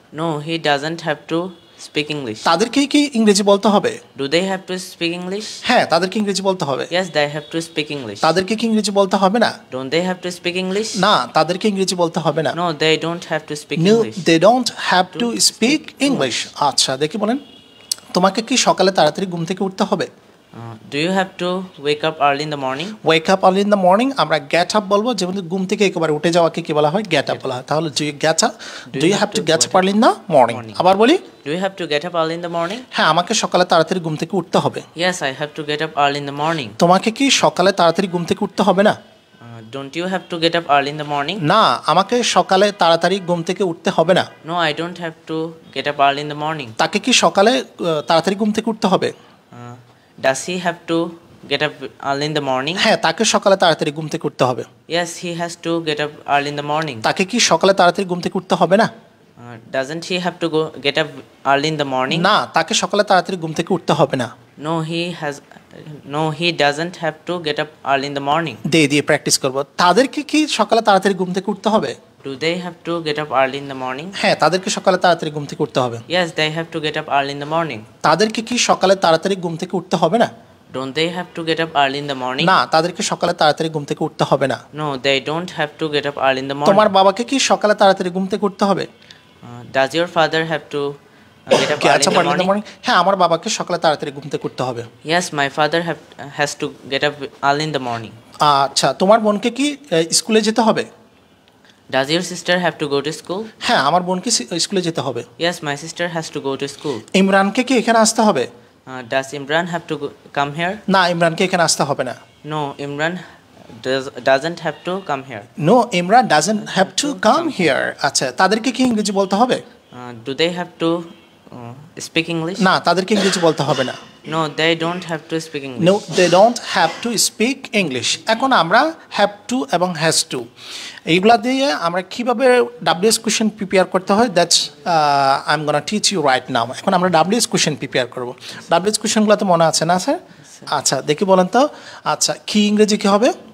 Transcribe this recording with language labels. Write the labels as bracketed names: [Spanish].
[English] No, he doesn't have to speak English. [Bangla] তাদেরকে কি ইংরেজি বলতে হবে? [English] Do they have to speak English? [Bangla] হ্যাঁ, তাদেরকে ইংরেজি বলতে হবে। [English] Yes, they have to speak English. [Bangla] তাদেরকে কি ইংরেজি বলতে হবে না? [English] Don't they have to speak English? [Bangla] না, তাদেরকে ইংরেজি বলতে হবে না। [English] No, they don't have to speak No, English. they don't have to speak English. [Bangla] আচ্ছা, দেখি বলেন, তোমাকে কি সকালে তাড়াতাড়ি ঘুম থেকে উঠতে হবে? [English] Do you have to wake up early in the morning? Wake up early in the morning, [Bangla] আমরা গেট আপ বলবো, যেমন ঘুম থেকে একেবারে উঠে যাওয়াকে কি বলা হয়? গেট আপ বলা হয়। [English] তাহলে do you have to get up early in the morning. [Bangla] আবার বলি, [English] Do you have to get up early in the morning? [Bangla] হ্যাঁ, আমাকে সকালে তাড়াতাড়ি ঘুম থেকে উঠতে হবে। [English] Yes, I have to get up early in the morning. [Bangla] তোমাকে কি সকালে তাড়াতাড়ি ঘুম থেকে উঠতে হবে না? [English] Don't you have to get up early in the morning? [Bangla] না, আমাকে সকালে তাড়াতাড়ি ঘুম থেকে উঠতে হবে না। [English] No, I don't have to get up early in the morning. [Bangla] তাকে কি সকালে তাড়াতাড়ি ঘুম থেকে উঠতে হবে? [English] Does he have to get up early in the morning? [Bangla] হ্যাঁ, তাকে সকালে তাড়াতাড়ি ঘুম থেকে উঠতে হবে। [English] Yes, he has to get up early in the morning. [Bangla] তাকে কি সকালে তাড়াতাড়ি ঘুম থেকে উঠতে হবে না? [English] Doesn't he have to get up early in the morning? [Bangla] না, তাকে সকালে তাড়াতাড়ি ঘুম থেকে উঠতে হবে না। [English] No, he doesn't have to get up early in the morning. [Bangla] দিয়ে প্র্যাকটিস করব। তাদেরকে কি সকালে তাড়াতাড়ি ঘুম থেকে উঠতে হবে? [English] Do they have to get up early in the morning? [Bangla] হ্যাঁ, তাদেরকে সকালে তাড়াতাড়ি ঘুম থেকে উঠতে হবে। [English] Yes, they have to get up early in the morning. [Bangla] তাদেরকে কি সকালে তাড়াতাড়ি ঘুম থেকে উঠতে হবে না? [English] Don't they have to get up early in the morning? [Bangla] না, তাদেরকে সকালে তাড়াতাড়ি ঘুম থেকে উঠতে হবে না। [English] No, they don't have to get up early in the morning. [Bangla] তোমার বাবাকে কি সকালে তাড়াতাড়ি ঘুম থেকে উঠতে হবে? [English] Does your father have to get up early in the morning? [Bangla] হ্যাঁ, আমার বাবাকে সকালে তাড়াতাড়ি ঘুম থেকে উঠতে হবে। [English] Yes, my father has to get up early in the morning. [Bangla] আচ্ছা, তোমার বোনকে কি স্কুলে যেতে হবে? [English] Does your sister have to go to school? [Bangla] হ্যাঁ, আমার বোনকে স্কুলে যেতে হবে। [English] Yes, my sister has to go to school. [Bangla] ইমরানকে কি এখানে আসতে হবে? [English] Does Imran have to come here? [Bangla] না, ইমরানকে এখানে আসতে হবে না। [English] No, Imran doesn't have to come here. No, Imran doesn't have to come here. [Bangla] আচ্ছা, তাদেরকে কি ইংরেজি বলতে হবে? [English] Do they have to speak English? [Bangla] না, তাদেরকে ইংরেজি বলতে হবে না। [English] No, they don't have to speak English. No, they don't have to speak English. [Bangla] এখন আমরা have to এবং has to এইগুলা দিয়ে আমরা কিভাবে WS কোশ্চেন প্রিপেয়ার করতে হয়, [English] That's I am gonna teach you right now. [Bangla] এখন আমরা WS কোশ্চেন প্রিপেয়ার করব। WS কোশ্চেনগুলো তো মনে আছে না স্যার? আচ্ছা, দেখি বলেন তো। আচ্ছা, কি ইংরেজি কি হবে?